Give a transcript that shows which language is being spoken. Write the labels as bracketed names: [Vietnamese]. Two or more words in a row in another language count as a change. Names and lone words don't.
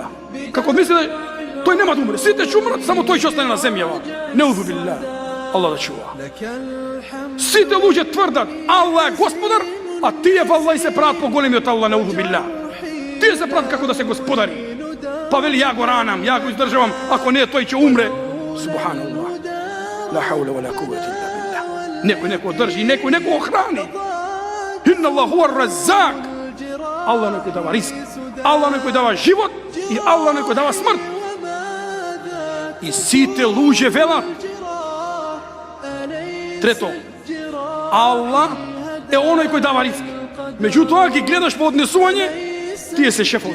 [Macedonian] Како мисли, тој нема да умре. Сите ќе умрат, само тој ќе остане на земјава. [Arabic] نعوذ بالله. [Macedonian] Allah да чува. Сите луѓе тврдат, Аллах е господар, а тие валлај се прават поголеми од Аллах, [Arabic] نعوذ بالله. [Macedonian] Тие се прават како да се господари. Па вели, ја го ранам, ја го издржавам, ако не тој ќе умре. [Arabic] سبحان الله. لا حول ولا قوة إلا بالله. [Macedonian] Некој држи, некој охрани. [Arabic] إن الله هو الرزاق. [Macedonian] Аллах некој дава риск, Аллах некој дава живот и Аллах некој дава смрт. И сите луѓе велат. Трето, Аллах е оној кој дава риск. Меѓутоа ги гледаш по однесување, тие се шефови.